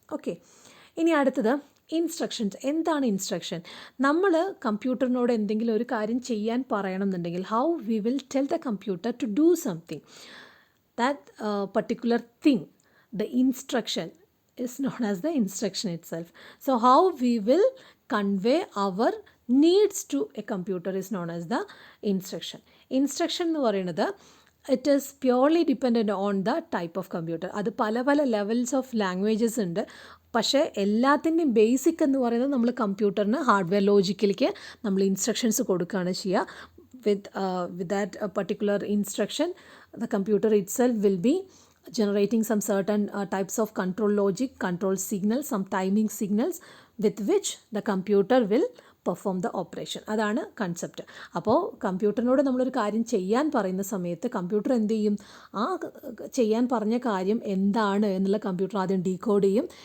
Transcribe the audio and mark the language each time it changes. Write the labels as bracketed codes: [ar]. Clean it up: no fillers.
[ml] Okay, ഇനി അടുത്തത് instructions. എന്താണ് ഇൻസ്ട്രക്ഷൻ? നമ്മൾ കമ്പ്യൂട്ടറിനോട് എന്തെങ്കിലും ഒരു കാര്യം ചെയ്യാൻ പറയണമെന്നുണ്ടെങ്കിൽ [en] How we will tell the computer to do something, that particular thing, the instruction is known as the instruction itself. So how we will convey our needs to a computer is known as the instruction. Instruction [ml] എന്ന് പറയുന്നത് [en] It is purely dependent on the type of computer. [ml] അത് പല പല levels of languages ഉണ്ട്. പക്ഷേ എല്ലാത്തിൻ്റെയും basic എന്ന് പറയുന്നത് നമ്മൾ കമ്പ്യൂട്ടറിന് ഹാർഡ്വെയർ ലോജിക്കിലേക്ക് നമ്മൾ ഇൻസ്ട്രക്ഷൻസ് കൊടുക്കുകയാണ് ചെയ്യുക. [en] with that particular instruction, the computer itself will be generating some certain types of control logic, control signals, some timing signals with which the computer will perform the operation. [ml] അതാണ് concept. അപ്പോൾ കമ്പ്യൂട്ടറിനോട് നമ്മളൊരു കാര്യം ചെയ്യാൻ പറയുന്ന സമയത്ത് computer എന്ത് ചെയ്യും? ആ ചെയ്യാൻ പറഞ്ഞ കാര്യം എന്താണ് എന്നുള്ള കമ്പ്യൂട്ടർ ആദ്യം ഡീകോഡ് ചെയ്യും.